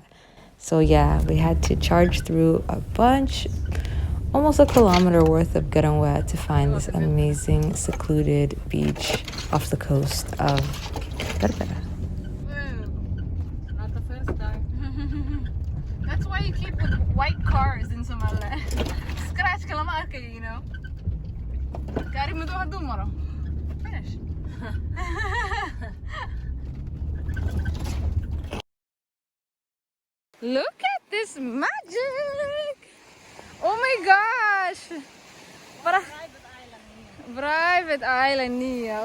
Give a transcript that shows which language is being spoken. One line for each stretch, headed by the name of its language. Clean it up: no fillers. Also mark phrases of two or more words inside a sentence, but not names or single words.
English: So yeah, we had to charge through a bunch, almost a kilometer worth of garanwa to find this amazing secluded beach off the coast of Berbera. Not the first time. That's why you keep with white cars in Somaliland.
Somali: Scratch kalama arkay,
English: you know.
Somali: Gari madow haduu maro.
English: Finish. Look at this magic! Oh my gosh! Private island, Nia.